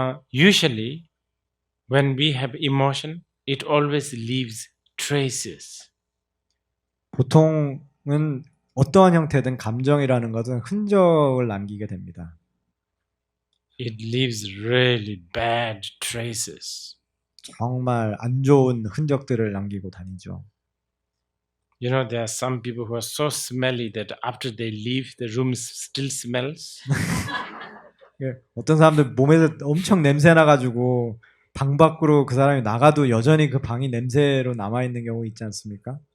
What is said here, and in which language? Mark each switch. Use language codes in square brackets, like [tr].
[en] Usually, when we have emotion, it always leaves traces. [ko] 보통은 어떠한 형태든 감정이라는 것은 흔적을 남기게 됩니다. [en] It leaves really bad traces. [ko] 정말 안 좋은 흔적들을 남기고 다니죠. [en] There are some people who are so smelly that after they leave, the room still smells. [ko] 어떤 사람들 몸에서 엄청 냄새 나가지고 방 밖으로 그 사람이 나가도 여전히 그 방이 냄새로 남아 있는 경우 있지 않습니까?